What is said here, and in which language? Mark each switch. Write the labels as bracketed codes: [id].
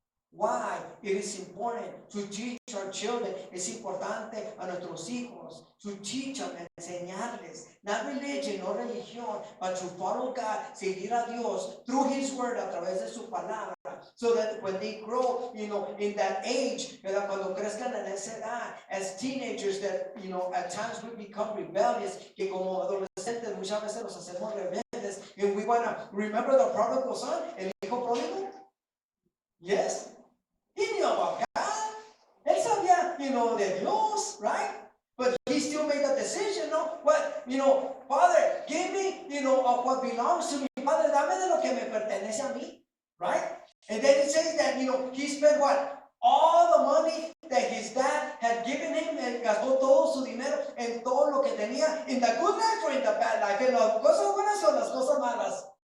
[en] Why it is important to teach our children. [es] Es importante a nuestros hijos [en] to teach them, [es] enseñarles. [en] Not religion, [es] no religión, [en] but to follow God, [es] seguir a Dios [en] through His Word, [es] a través de su palabra. [en] So that when they grow, you know, in that age, ¿verdad? [es] Cuando crezcan en esa edad, [en] as teenagers, that, you know, at times we become rebellious, [es] que como adolescentes muchas veces nos hacemos rebeldes, [en] and we want to remember the prodigal son, [es] el hijo pródigo? [en] Yes. He knew about God. [es] Él sabía, you know, de Dios, right? [en] But he still made a decision, no? What, you know, Father, give me, you know, of what belongs to me. [es] Padre, dame de lo que me pertenece a mí, [en] right? And then it says that, you know, he spent what? All the money that his dad had given him, and [es] gastó todo su dinero en todo lo que tenía, [en] in the good life or in the bad life, [es] en las cosas buenas o las cosas malas.